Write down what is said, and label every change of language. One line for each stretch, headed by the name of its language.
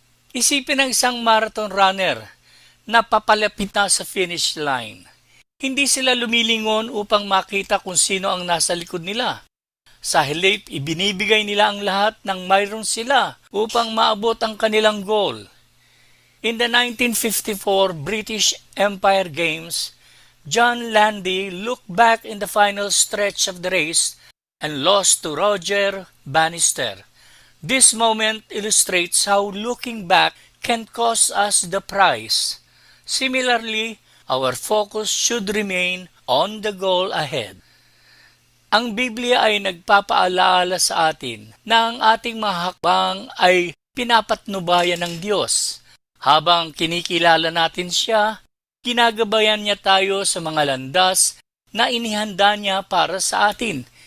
Filipino: Isipin ng isang marathon runner na papalapit na sa finish line. Hindi sila lumilingon upang makita kung sino ang nasa likod nila. Sa halip, ibinibigay nila ang lahat ng mayroon sila upang maabot ang kanilang goal.
English: In the 1954 British Empire Games, John Landy looked back in the final stretch of the race and lost to Roger Bannister. This moment illustrates how looking back can cost us the prize. Similarly, our focus should remain on the goal ahead.
Filipino: Ang Biblia ay nagpapaalala sa atin na ang ating mga hakbang ay pinapatnubayan ng Diyos. Habang kinikilala natin siya, ginagabayan niya tayo sa mga landas na inihanda niya para sa atin.